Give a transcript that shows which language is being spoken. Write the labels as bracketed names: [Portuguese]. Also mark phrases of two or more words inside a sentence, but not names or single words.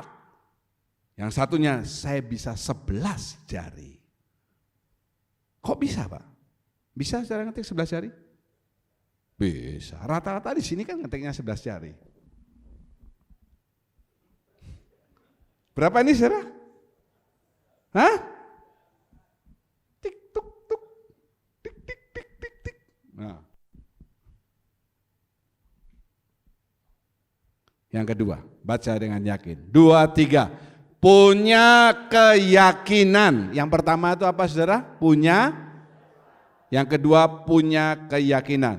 [Indonesian] Yang satunya, saya bisa 11 jari. Kok bisa Pak? Bisa cara ngetik 11 jari? Bisa. Rata-rata di sini kan ngetiknya 11 jari. Berapa ini saudara? Hah? Tik tuk tuk. Tik tik tik tik tik. Nah. Yang kedua, baca dengan yakin. 2, 3. Punya keyakinan. Yang pertama itu apa saudara? Punya. Yang kedua punya keyakinan.